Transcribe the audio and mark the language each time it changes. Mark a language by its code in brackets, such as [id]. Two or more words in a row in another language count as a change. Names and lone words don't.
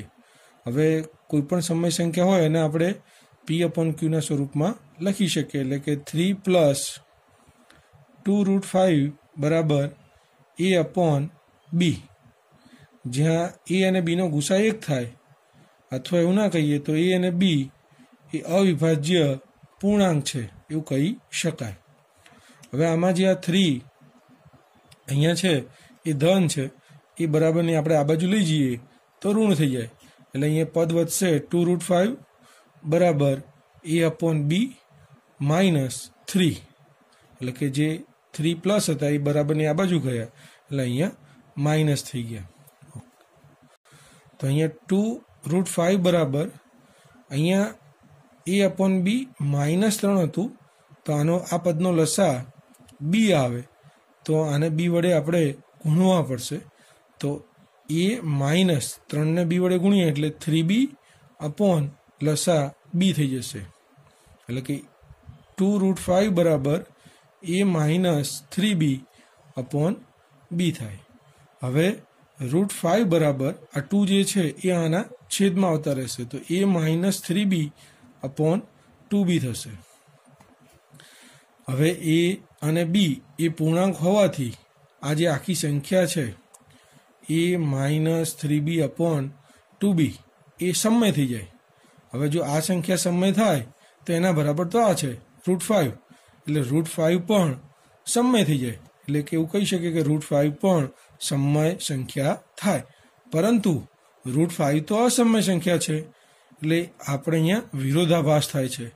[gu] હવે કોઈપણ સમય સંખ્યા હોય એને આપણે P/Q ના સ્વરૂપ માં લખી શકીએ, એટલે કે 3 + 2√5 બરાબર A/B, જ્યાં A અને B નો ગુસા 1 થાય, અથવા એવું ના કહીએ તો A અને B એ અવિભાજ્ય પૂર્ણાંક છે એવું કહી શકાય। હવે આમાં જે આ 3 અહીંયા છે એ ધન છે, એ બરાબર ને આપણે આ બાજુ લઈ જઈએ તો ઋણ થઈ જાય, એટલે અહીંયા પદ વધશે 2√5 બરાબર A/B -3, એટલે કે જે 3 પ્લસ હતા એ બરાબરની આ બાજુ ગયા એટલે અહીંયા માઇનસ થઈ ગયા। તો અહીંયા 2√5 બરાબર અહીંયા A/B -3 હતું, તો આનો આ પદનો લસા B આવે તો આને B વડે આપણે ગુણવા પડશે। તો A -3 ને B વડે ગુણીએ એટલે 3B અપૉન લસા B થઈ જશે, એટલે કે 2√5 બરાબર A -3B અપૉન B થાય। હવે √5 બરાબર આ 2 જે છે એ આના છેદમાં આવતા રહેશે, તો A -3B અપૉન 2B થશે। હવે A અને B એ પૂર્ણાંક હોવાથી આ જે આખી સંખ્યા છે A -3B અપૉન 2B એ સમય થી જાએ, હવે જો આ સંખ્યા સમય થાય તો એના બરાબર તો આ છે √5, એટલે √5 પણ સમય થઈ જાય, એટલે કે એવું કહી શકીએ કે √5 પણ સમય સંખ્યા થાય. પરંતુ √5 તો અસમય સંખ્યા છે, એટલે આપણે અહીંયા વિરોધાભાસ થાય છે.